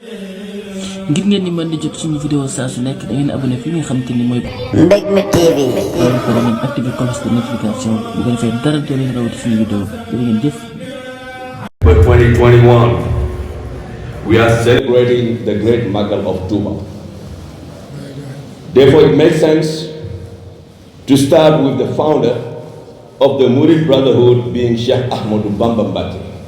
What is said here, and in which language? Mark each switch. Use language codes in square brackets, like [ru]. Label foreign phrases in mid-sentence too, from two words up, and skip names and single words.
[wo] ngir ngeen ni mën di jot suñu vidéo saa su nekk da ngeen abonné fi nga xam te ni mooy Mbégmi TV. loolu ko da ngeen activé [fr] cloche de notification [wo] bu ko defee dara doo leen rawati suñu vidéo jërë ngeen jëf. [en] For 2021, we are celebrating the great Magal of Touba. Therefore, it makes sense to start with the founder of the Murid Brotherhood being Sheikh Ahmadou Bamba Mbacké.